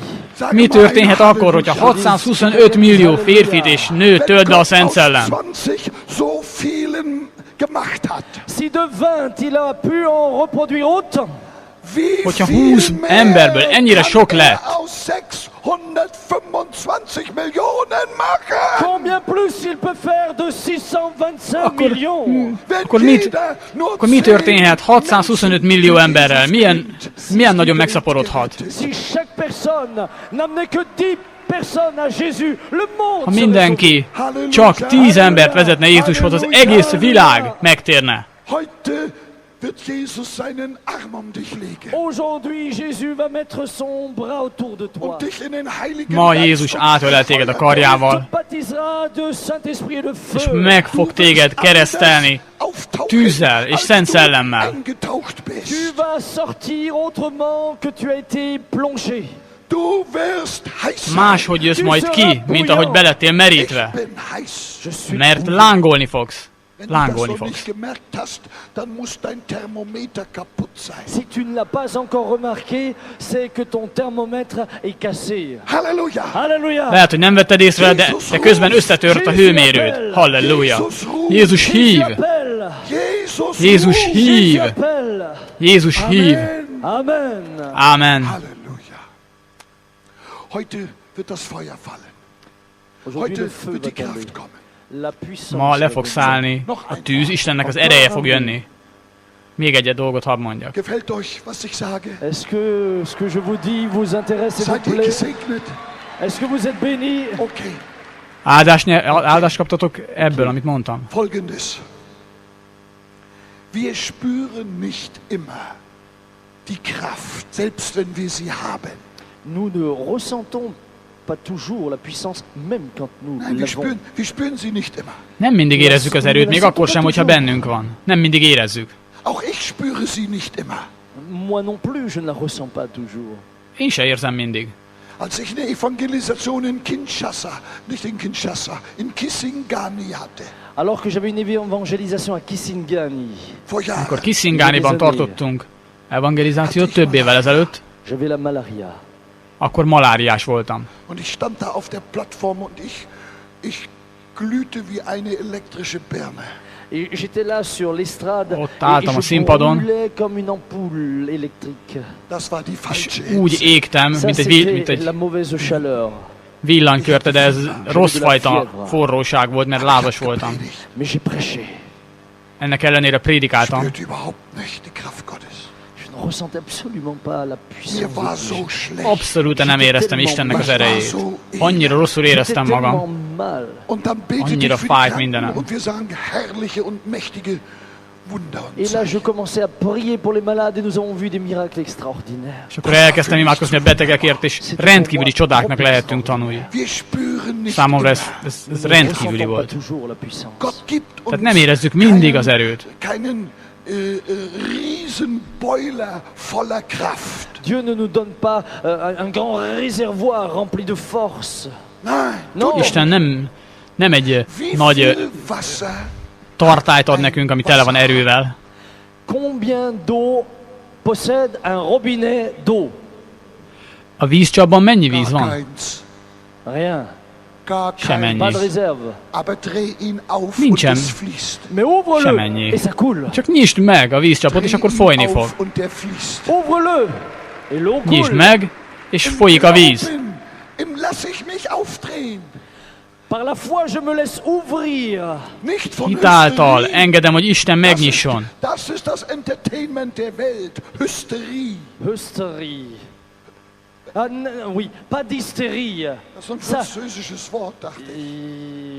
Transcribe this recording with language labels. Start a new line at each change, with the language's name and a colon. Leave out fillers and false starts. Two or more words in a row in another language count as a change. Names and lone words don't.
German: Sage
Hungarian: mi
German: mal
Hungarian: történhet
German: ein
Hungarian: akkor, hogyha
German: Halleluja.
Hungarian: 625 millió férfit és nőt tölt be a Szent Szellem?
German: 20 so vielen gemacht hat.
French: Si de 20 il a pu en reproduire autant,
German: Wie
Hungarian: Hogyha
German: viel
Hungarian: 20
German: mehr
Hungarian: emberből ennyire
German: kann
Hungarian: sok
German: er
Hungarian: lett?
German: aus 625 Millionen machen?
French: combien plus il peut faire de 625
Hungarian: Akkor-
French: millions?
German: Wenn
Hungarian: Akkor mit-
German: jeder nur
Hungarian: Akkor mi
German: 10
Hungarian: történhet 625 millió emberrel? Milyen nagyon megszaporodhat?
French: Si chaque personne n'amenait que 10 personnes à Jésus, le monde
Hungarian: Ha
French: serait
Hungarian: mindenki
German: Halleluja.
Hungarian: csak 10 embert vezetne Jézushoz, az egész világ megtérne.
German: Heute wird Jesus seinen Arm um dich legen
French: sauvé. Aujourd'hui, Jésus va mettre son bras autour de toi.
German: und dich in den Heiligen
Hungarian: Ma
German: Geist
Hungarian: Jézus
German: und
Hungarian: átölel téged a
German: Feuer
French: Il
Hungarian: karjával,
French: te baptisera de Saint-Esprit et de
Hungarian: és
French: feu.
Hungarian: meg fog téged keresztelni
German: auftauchen,
Hungarian: tűzzel és
German: als
Hungarian: Szent
German: du
Hungarian: Szellemmel.
German: eingetaucht
French: Tu
German: bist.
French: vas sortir autrement que tu as été plongé.
German: Du wirst heiß sein.
Hungarian: Máshogy jössz majd ki, mint ahogy belettél merítve,
German: Ich bin heiß.
French: Je suis
Hungarian: mert lángolni fogsz.
German: Wenn du das
Hungarian: Lángolni
German: noch nicht
Hungarian: fogsz.
German: gemerkt hast, dann muss dein Thermometer kaputt sein.
French: Si tu ne l'as pas encore remarqué, c'est que ton thermomètre est cassé.
German: Halleluja!
French: Alléluia.
Hungarian: Lehet, hogy nem vetted észre, de közben összetört a hőmérőd. Halleluja! Jézus hív!
German: Jesus
Hungarian: Jézus
German: ruft.
Hungarian: hív!
French: Jésus appelle.
Hungarian: Jézus hív!
German: Amen.
Hungarian: Ámen!
German: Halleluja! Heute wird das Feuer fallen.
French: Aujourd'hui,
German: Heute
French: le feu
German: wird
French: va
German: die
French: tomber.
German: Kraft kommen.
French: La puissance
Hungarian: Ma le
French: va
Hungarian: fog
French: venir.
Hungarian: szállni a tűz, Istennek az ereje fog jönni. Még egy dolgot hadd mondjak.
German: Gefällt euch, was ich sage?
French: Est-ce que ce que je vous dis vous intéresse et vous
German: Seid ihr
French: plaît?
German: gesegnet?
French: Est-ce que vous êtes bénis?
German: Okay,
Hungarian: Áldást kaptatok ebből, amit mondtam?
German: folgendes. Wir spüren nicht immer die Kraft, selbst wenn wir sie haben.
French: Nous ne ressentons pas toujours la puissance, même quand nous
German: Nein,
French: l'avons.
German: wir spüren sie nicht immer.
Hungarian: Nem mindig érezzük az erőt, még akkor sem, hogyha bennünk van. Nem mindig érezzük.
German: Auch ich spüre sie nicht immer.
French: Moi non plus, je ne la ressens pas toujours.
Hungarian: Én se érzem mindig.
German: Als ich eine Evangelisation in Kinshasa, nicht in Kinshasa, in Kisangani hatte,
French: Alors que j'avais une évangélisation à Kisangani,
German: vor Jahren,
Hungarian: Amikor Kisingániban tartottunk evangelizációt több évvel ezelőtt,
French: j'avais la malaria.
Hungarian: akkor maláriás voltam.
German: und ich stand da auf der Plattform und ich glühte wie eine elektrische Birne.
French: Et j'étais là sur l'estrade
Hungarian: Ott
French: et
Hungarian: álltam a
French: je
Hungarian: színpadon.
French: brûlais comme une ampoule électrique.
German: Das war die falsche
Hungarian: Úgy
German: Hitze.
Hungarian: égtem,
French: Ça,
Hungarian: mint
French: c'était
Hungarian: egy
French: la mauvaise chaleur.
Hungarian: villanykörte, de ez rossz fajta forróság volt, mert lázas voltam.
French: Mais j'ai prêché.
Hungarian: Ennek ellenére prédikáltam.
German: Spürte überhaupt nicht die Kraft Gottes.
French: Je ne ressentais absolument pas la puissance
German: Mir war
French: de Dieu.
German: so schlecht.
Hungarian: Abszolút nem éreztem Istennek az erejét. Annyira rosszul
French: J'étais
Hungarian: éreztem magam.
French: tellement mal.
German: Und dann betete
Hungarian: Annyira
German: ich für die
Hungarian: fájt
German: Kranken
Hungarian: mindenem.
German: und wir sahen herrliche und mächtige Wunder und
French: Et là, je
German: Zeichen.
French: commençais à prier pour les malades et nous avons vu des miracles extraordinaires.
Hungarian: És akkor elkezdtem imádkozni a betegekért, és rendkívüli csodáknak lehettünk tanulni.
German: Wir spüren nicht
Hungarian: Számomra ez
German: immer.
Hungarian: ez
French: Nous ne
Hungarian: rendkívüli
French: ressentons pas
Hungarian: volt.
French: toujours la puissance.
German: Gott gibt uns
Hungarian: Tehát nem érezzük mindig az erőt.
German: keinen Riesenboiler voller Kraft.
French: Dieu ne nous donne pas un grand réservoir rempli de force.
German: Nein,
French: Non,
Hungarian: Isten nem egy
German: wie
Hungarian: nagy
German: viel Wasser
Hungarian: tartályt ad nekünk, ami tele van erővel.
French: combien d'eau possède un robinet d'eau?
Hungarian: A vízcsapban mennyi víz
German: gar
Hungarian: van?
German: keins,
French: Rien.
German: gar
Hungarian: Sem
German: keins.
French: Pas de
Hungarian: ennyi.
French: réserve.
German: Aber dreh ihn auf
Hungarian: Nincsen.
German: und es fließt.
French: Mais ouvre-le
Hungarian: Sem ennyi.
French: et ça coule.
Hungarian: Csak nyisd meg a vízcsapot, és akkor folyni fog.
German: auf und der fließt.
French: Ouvre-le et l'eau
Hungarian: Nyisd
French: coule.
Hungarian: meg, és folyik a víz.
German: Im lass ich mich aufdrehen.
French: Par la foi, je me laisse ouvrir.
German: Nicht von
Hungarian: Hitáltal
German: Hysterie.
Hungarian: engedem, hogy Isten megnyisson.
German: Das ist das Entertainment der Welt. Hysterie.
French: Hystérie. Ah, oui, pas d'hystérie.
German: Das ist ein
French: Ça.
German: französisches Wort, dachte ich.